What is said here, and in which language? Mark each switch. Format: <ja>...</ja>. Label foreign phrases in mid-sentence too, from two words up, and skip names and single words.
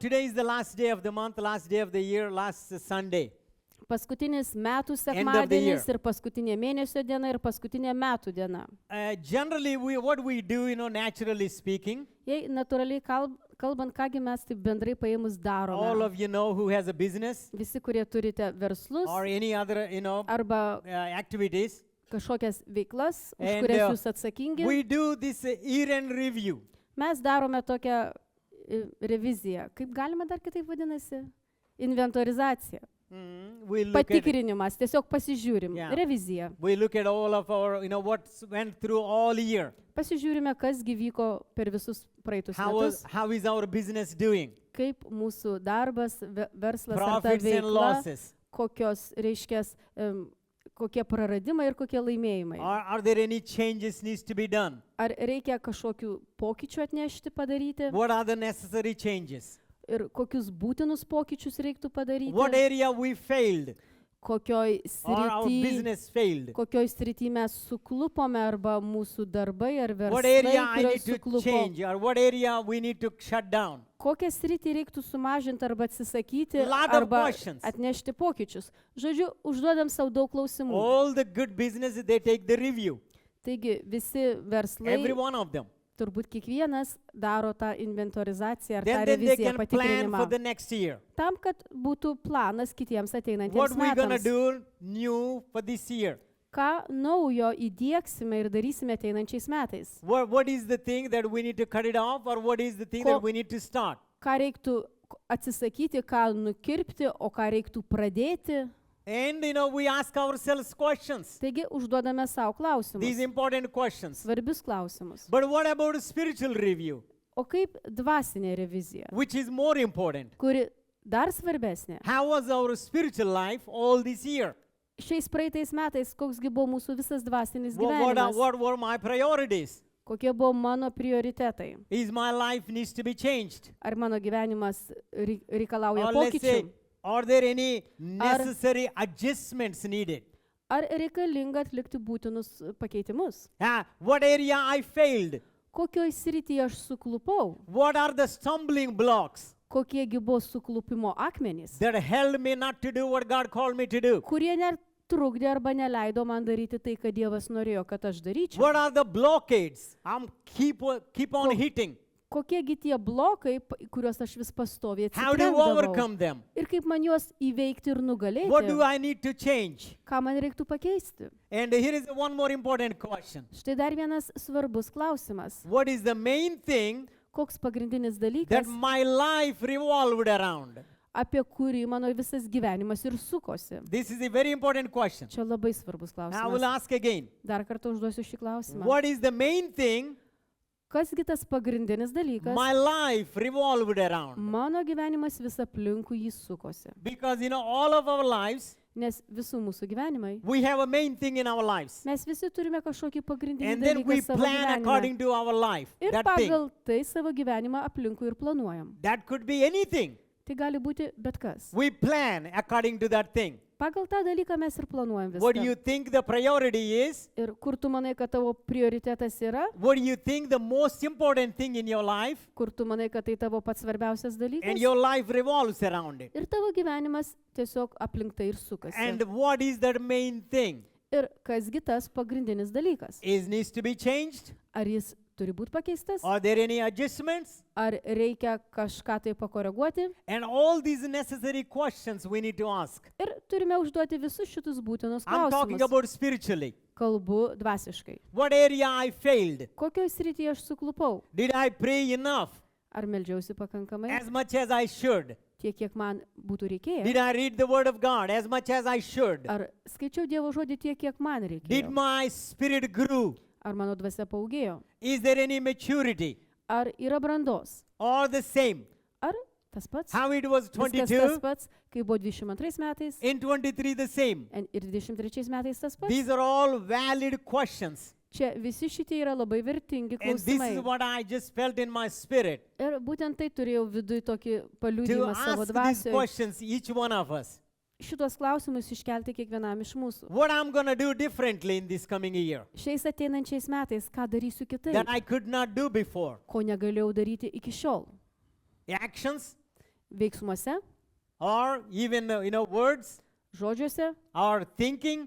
<en>today is the last day of the month, last day of the year, last Sunday.</en> <lt>Paskutinis metų</lt> <en>End of the</en> <lt>sekmadienis</lt> <en>year.</en> <lt>ir paskutinė mėnesio diena ir paskutinė metų diena.</lt> <en>Generally, what we do, naturally speaking,</en> <lt>Jei natūraliai kalbant, kągi mes taip bendrai paėmus</lt> <en>all</en> <lt>darome.</lt> <en>of you know who has a business</en> <lt>Visi, kurie turite verslus</lt> <en>or any other,</en> <lt>arba</lt> <en>activities.</en> <lt>kažkokias veiklas, už</lt> <en>And,</en> <lt>kurias jūs atsakingi,</lt> <en>we do this year-end review.</en> <lt>mes darome tokią reviziją. Kaip galima dar kitaip vadinasi? Inventorizacija.</lt> <en>We look at</en> <lt>Patikrinimas, tiesiog pasižiūrim.</lt> <en>Yeah.</en> <lt>Revizija.</lt> <en>we look at all of our, what went through all year.</en> <lt>Pasižiūrime, kas vyko per visus praeitus metus.</lt> <en>How is our business doing?</en> <lt>Kaip mūsų darbas, verslas ar ta</lt> <en>Profits and</en> <lt>veikla,</lt> <en>losses.</en> <lt>kokios reiškės, kokie praradimai ir kokie laimėjimai.</lt> <en>Are there any changes needs to be done?</en> <lt>Ar reikia kažkokių pokyčių atnešti, padaryti</lt> <en>What are the necessary changes?</en> <lt>ir kokius būtinus pokyčius reiktų padaryti,</lt> <en>What area we failed</en> <lt>kokioj</lt> <en>or our</en> <lt>srity,</lt> <en>business failed?</en> <lt>kokioj srity mes suklupome arba mūsų darbai ar</lt> <en>What</en> <lt>verslai,</lt> <en>area I</en> <lt>kurioj</lt> <en>need to</en> <lt>suklupo.</lt> <en>change or what area we need to shut down?</en> <lt>Kokią sritį reiktų sumažinti arba atsisakyti,</lt> <en>Lot of</en> <lt>arba</lt> <en>questions.</en> <lt>atnešti pokyčius. Žodžiu, užduodam savo daug klausimų.</lt> <en>All the good businesses, they take the review.</en> <lt>Taigi visi verslai,</lt> <en>Every one of them.</en> <lt>turbūt kiekvienas daro tą inventorizaciją ar tą</lt> <en>Then they</en> <lt>reviziją,</lt> <en>can plan for</en> <lt>patikrinimą.</lt> <en>the next year.</en> <lt>Tam, kad būtų planas kitiems</lt> <en>What</en> <lt>ateinantiems</lt> <en>we gonna</en> <lt>metams.</lt> <en>do new for this year?</en> <lt>Ką naujo įdieksime ir darysime ateinančiais metais.</lt> <en>What is the thing that we need to cut it off or what is the thing</en> <lt>Ko-</lt> <en>that we need to start?</en> <lt>Ką reiktų atsisakyti, ką nukirpti, o ką reiktų pradėti.</lt> <en>And we ask ourselves questions.</en> <lt>Taigi užduodame savo</lt> <en>These</en> <lt>klausimus.</lt> <en>important questions.</en> <lt>Svarbius klausimus.</lt> <en>But what about a spiritual review,</en> <lt>O kaip dvasinė revizija,</lt> <en>which is more important?</en> <lt>kuri dar svarbesnė?</lt> <en>How was our spiritual life all this year?</en> <lt>Šiais praeitais metais, koksgi buvo mūsų visas dvasinis</lt> <en>What</en> <lt>gyvenimas?</lt> <en>were my priorities?</en> <lt>Kokie buvo mano prioritetai?</lt> <en>Is my life needs to be changed?</en> <lt>Ar mano gyvenimas reikalauja</lt> <en>Or let's say,</en> <lt>pokyčių?</lt> <en>are there any necessary adjustments needed?</en> <lt>Ar reikalinga atlikti būtinus pakeitimus?</lt> <en>What area I failed?</en> <lt>Kokioj srityje aš suklupau?</lt> <en>What are the stumbling blocks</en> <lt>Kokiegi buvo suklupimo akmenys?</lt> <en>that held me not to do what God called me to do?</en> <lt>Kurie netrukdė arba neleido man daryti tai, ką Dievas norėjo, kad aš daryčiau?</lt> <en>What are the blockades I'm keep on hitting?</en> <lt>Kokiegi tie blokai, kuriuos aš vis pastoviai</lt> <en>How do you</en> <lt>atsitrenkdavau?</lt> <en>overcome them?</en> <lt>Ir kaip man juos įveikti ir</lt> <en>What do</en> <lt>nugalėti?</lt> <en>I need to change?</en> <lt>Ką man reiktų pakeisti?</lt> <en>And here is one more important question.</en> <lt>Štai dar vienas svarbus klausimas.</lt> <en>What is the main thing</en> <lt>Koks pagrindinis</lt> <en>that</en> <lt>dalykas,</lt> <en>my life revolved around?</en> <lt>apie kurį mano visas gyvenimas ir sukosi?</lt> <en>This is a very important question.</en> <lt>Čia labai svarbus</lt> <en>I will</en> <lt>klausimas.</lt> <en>ask again.</en> <lt>Dar kartą užduosiu šį klausimą.</lt> <en>What is the main thing</en> <lt>Kasgi tas pagrindinis dalykas?</lt> <en>my life revolved around?</en> <lt>Mano gyvenimas vis aplinkui jį sukosi.</lt> <en>Because all of our lives,</en> <lt>Nes visų mūsų gyvenimai,</lt> <en>we have a main thing in our lives.</en> <lt>mes visi turime kažkokį pagrindinį</lt> <en>And then we</en> <lt>dalyką savo</lt> <en>plan</en> <lt>gyvenime.</lt> <en>according to our life.</en> <lt>Ir</lt> <en>That thing.</en> <lt>pagal tai savo gyvenimą aplinkui ir planuojam.</lt> <en>That could be anything.</en> <lt>Tai gali būti bet kas.</lt> <en>We plan according to that thing.</en> <lt>Pagal tą dalyką mes ir planuojam</lt> <en>What do</en> <lt>viską.</lt> <en>you think the priority is?</en> <lt>Ir kur tu manai, kad tavo prioritetas yra,</lt> <en>What do you think the most important thing in your life?</en> <lt>kur tu manai, kad tai tavo pats svarbiausias</lt> <en>And</en> <lt>dalykas.</lt> <en>your life revolves around it.</en> <lt>Ir tavo gyvenimas tiesiog aplink tai ir sukasi.</lt> <en>And what is that main thing?</en> <lt>Ir kasgi tas pagrindinis dalykas?</lt> <en>Is needs to be changed?</en> <lt>Ar jis turi būti pakeistas?</lt> <en>Are there any adjustments?</en> <lt>Ar reikia kažką tai pakoreguoti?</lt> <en>And all these necessary questions we need to ask.</en> <lt>Ir turime užduoti visus šitus būtinus</lt> <en>I'm talking</en> <lt>klausimus.</lt> <en>about spiritually.</en> <lt>Kalbu dvasiškai.</lt> <en>What area I failed?</en> <lt>Kokioje srityje aš suklupau?</lt> <en>Did I pray enough?</en> <lt>Ar meldžiausi pakankamai?</lt> <en>As much as I should?</en> <lt>Tiek, kiek man būtų reikėję?</lt> <en>Did I read the word of God as much as I should?</en> <lt>Ar skaičiau Dievo žodį tiek, kiek man</lt> <en>Did</en> <lt>reikėjo?</lt> <en>my spirit grow?</en> <lt>Ar mano dvasia paūgėjo?</lt> <en>Is there any maturity?</en> <lt>Ar yra brandos?</lt> <en>Or the same?</en> <lt>Ar tas pats?</lt> <en>How it was</en> <lt>Viskas tas</lt> <en>22?</en> <lt>pats, kai buvo 22 metais</lt> <en>In 23 the same?</en> <lt>ir 23 metais tas pats?</lt> <en>These are all valid questions.</en> <lt>Čia visi šitie yra labai vertingi</lt> <en>And this</en> <lt>klausimai.</lt> <en>is what I just felt in my spirit.</en> <lt>Ir būtent tai turėjau viduje tokį</lt> <en>To</en> <lt>paliudymą savo</lt> <en>ask these</en> <lt>dvasioje.</lt> <en>questions, each one of us.</en> <lt>Šitos klausimus iškelti kiekvienam iš mūsų.</lt> <en>What I'm going to do differently in this coming year</en> <lt>Šiais ateinančiais metais, ką darysiu</lt> <en>that</en> <lt>kitaip,</lt> <en>I could not do before.</en> <lt>ko negalėjau daryti iki šiol.</lt> <en>Actions,</en> <lt>veiksmuose,</lt> <en>or even, words,</en> <lt>žodžiuose,</lt> <en>or thinking,</en>